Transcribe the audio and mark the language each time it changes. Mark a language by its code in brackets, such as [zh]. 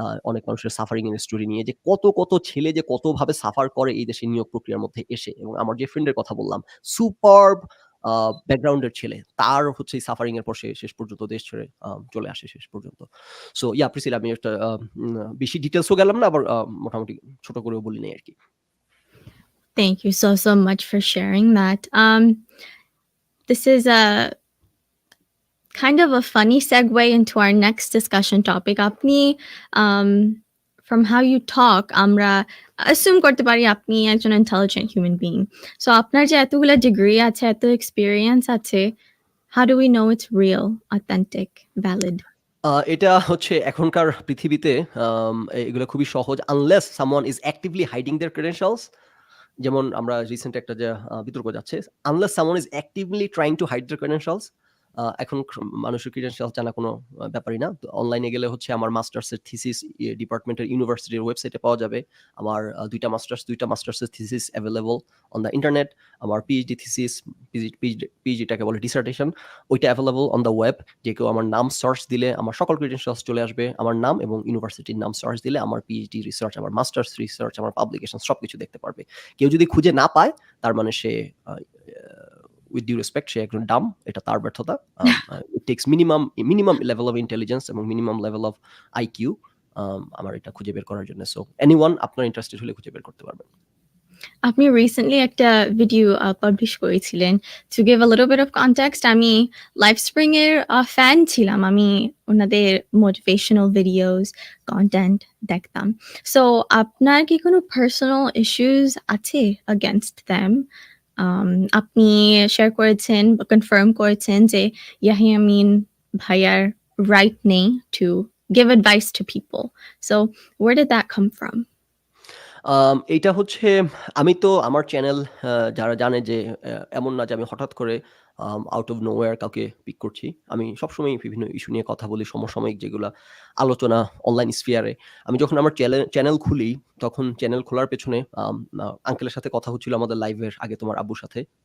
[bn] অনেক মানুষের সাফারিং এর স্টোরি নিয়ে, যে কত ছেলে যে কতভাবে সাফার করে এই দেশের নিয়োগ প্রক্রিয়ার মধ্যে এসে। এবং আমার যে ফ্রেন্ডের কথা বললাম, সুপারব ব্যাকগ্রাউন্ডের ছেলে। তার হচ্ছে এই সাফারিং এর পর সে শেষ পর্যন্ত দেশ ছেড়ে চলে আসে শেষ পর্যন্ত। সো প্রিসিলা, আমি একটা বেশি ডিটেইলসও গেলাম না, আবার মোটামুটি ছোট করেও বলি নাই আরকি। [en] Thank you so much for sharing that. This is a kind of a funny segue into our next discussion topic. [bn] Apni, [en] from how you talk, [bn] আমরা assume করতে পারি আপনি একজন intelligent human being. So আপনার যে এতগুলা degree আছে, এত experience আছে, [en] how do we know it's real, authentic, valid? [bn] এটা হচ্ছে এখনকার পৃথিবীতে এগুলো খুবই সহজ, [en] Unless someone is actively hiding their credentials. [bn] যেমন আমরা রিসেন্ট একটা যে বিতর্ক যাচ্ছে, [en] Unless someone is actively trying to hide their credentials. [bn] এখন মানুষের ক্রেডেনশিয়ালস জানা কোনো ব্যাপারই না। তো অনলাইনে গেলে হচ্ছে আমার মাস্টার্সের থিসিস ডিপার্টমেন্টের ইউনিভার্সিটির ওয়েবসাইটে পাওয়া যাবে। আমার ২টা মাস্টার্সের thesis available on the internet. আমার পিএইচডি থিসিস, পিএইচডিটাকে বলে ডিসার্টেশন, ওইটা অ্যাভেইলেবল অন দ্য ওয়েব। যে কেউ আমার নাম সার্চ দিলে আমার সকল ক্রেডেনশিয়ালস চলে আসবে। আমার নাম এবং ইউনিভার্সিটির নাম সার্চ দিলে আমার পিএইচডি রিসার্চ, আমার মাস্টার্স রিসার্চ, আমার পাবলিকেশন সবকিছু দেখতে পারবে। কেউ যদি খুঁজে না পায়, তার মানে সে উইথ ডিউ রেসপেক্ট, সে একজন ডাম। এটা তার ব্যর্থতা। [en] it takes minimum level of intelligence এবং minimum level of IQ [bn] আমার এটা খুঁজে বের করার জন্য। সো এনিওয়ান আপনার ইন্টারেস্টেড হলে খুঁজে বের করতে পারবেন। আপনি রিসেন্টলি একটা ভিডিও পাবলিশ করেছিলেন। [en] To give a little bit of context, [bn] আমি লাইভস্প্রিং এর ফ্যান ছিলাম। আমি ওনাদের মোটিভেশনাল ভিডিওস, কনটেন্ট দেখতাম। সো আপনার কি কোনো পার্সোনাল ইস্যুস আছে against them? আপনি শেয়ার করেছেন বা কনফার্ম করেছেন যে ইয়াহিয়া আমিন ভাইয়ার রাইট নেই [en] to give advice to people. So where did that come from? [bn] এইটা হচ্ছে, আমি তো আমার চ্যানেল যারা জানে যে এমন না যে আমি হঠাৎ করে আউট অফ নোওয়্যার কাউকে পিক করছি। আমি সবসময়ই বিভিন্ন ইস্যু নিয়ে কথা বলি, সমসাময়িক যেগুলা আলোচনা অনলাইন স্ফিয়ারে। আমি যখন আমার চ্যানেল খুলি, তখন চ্যানেল খোলার পেছনে আঙ্কেলের সাথে কথা হচ্ছিল আমাদের লাইভের আগে, তোমার আব্বুর সাথে।